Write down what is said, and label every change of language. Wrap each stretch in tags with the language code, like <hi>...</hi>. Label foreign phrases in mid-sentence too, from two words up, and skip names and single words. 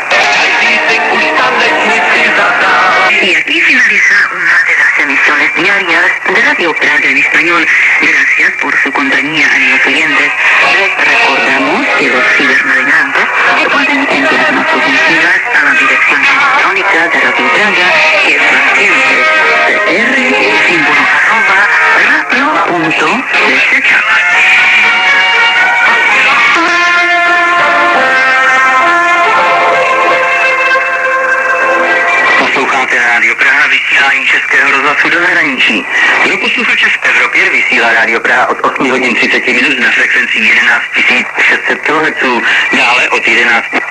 <es>Y aquí finaliza una de las emisiones diarias de Radio Praga en español. Gracias por su compañía, amigos oyentes. Les recordamos que los cibernavegantes pueden enviarnos sus mensajes a la dirección electrónica de Radio Praga, que es la siguiente: radio.cz.</es> <cs>Posloucháte Radio Praha, vysílání Českého rozhlasu do zahraničí. Pro posluchače v Evropě vysílá Radio Praha od 8 hodin 30 minut na frekvenci 11 600 kHz, dále od 11.</cs>